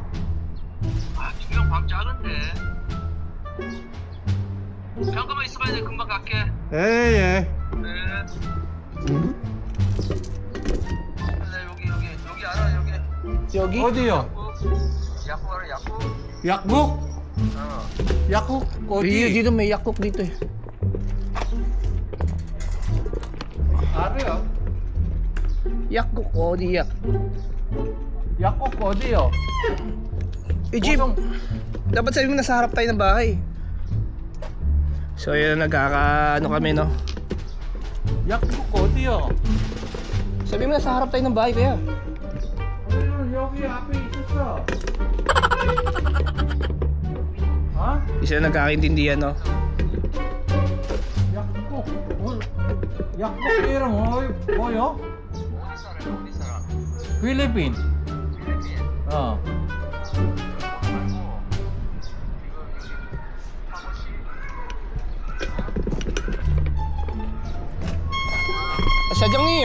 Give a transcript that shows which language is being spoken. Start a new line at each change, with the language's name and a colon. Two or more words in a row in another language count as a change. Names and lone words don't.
Korean: 아, 2명 방 작은데. 잠깐만 있어봐야 돼. 금방 갈게. 예. 네. 여기 알아, 여기. 여기? 어디요? 약국 알아, 약국? 약국? 약국 어디?
Filipino: Dito may yakok dito eh.
Korean: 알아요. Yakok 어디야? 약국 어디요?
Filipino: Eh Jim, dapat sabi mo nasa harap tayo ng bahay. So yun, nagkakaano kami no.
Korean: 약국 어디요?
Filipino: Sabi mo nasa harap tayo ng bahay kaya.
Korean: 여기 앞에 있었어.
Filipino: Di sila nagkakaintindihan no.
Korean: 약국 약국 이름 뭐요? 어디 사람, 어디 사람? 필리핀. 필리핀. 어. 말고, 이거, 사무실. 사장님!